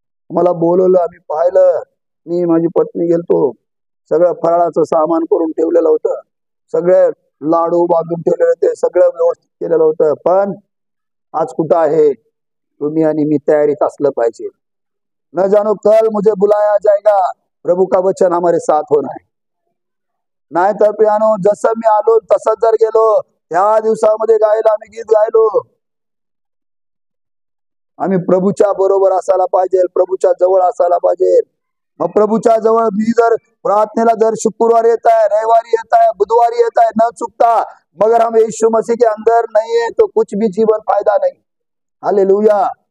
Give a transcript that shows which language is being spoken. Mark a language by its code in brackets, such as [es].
[mr] मला बोलवलं, आम्ही पाहिलं. मी माझी पत्नी गेलतो, सगळं फराळाचं सामान करून ठेवलेलं होतं, सगळे लाडू बांधून ठेवलेले होते, सगळं व्यवस्थित केलेलं होतं. पण आज कुठं आहे? तुम्ही आणि मी तयारीत असलं पाहिजे. [hi] न जानो कल मुझे बुलाया जाएगा, प्रभू का वचन हमारे साथ होना है. [mr] नाही तर प्रियानो, जसं मी आलो तसंच जर गेलो, त्या दिवसामध्ये गायला आम्ही गीत गायलो. आम्ही प्रभूच्या बरोबर असायला पाहिजे, प्रभूच्या जवळ असायला पाहिजे. मग प्रभूच्या जवळ मी जर प्रार्थनेला जर शुक्रवार येत आहे, रविवारी येत आहे, बुधवारी येत आहे न चुकता, [hi] मगर हम यीशु मसीह के अंदर नहीं है तो कुछ भी जीवन फायदा नहीं. [mr] हालेलुया.